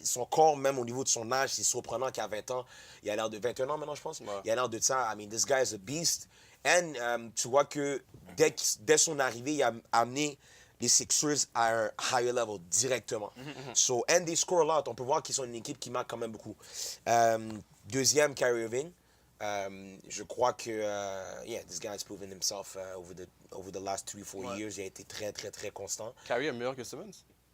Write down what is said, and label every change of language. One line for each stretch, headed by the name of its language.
French: Son corps, même au niveau de son âge, c'est surprenant qu'à 20 ans, il a l'air de 21 ans maintenant, je pense. Il a l'air de ça.
English: I mean, this guy is a beast.
French: And tu vois que dès son arrivée, il a amené les Sixers à un
English: higher level
French: directement.
English: So, and they score a lot.
French: On peut voir qu'ils sont une équipe qui marque quand même beaucoup. 2e, Kyrie Irving. Je crois que,
English: this guy has proven himself over the last 3-4 years.
French: Il a été très, très, très constant. Kyrie est meilleur que Simmons?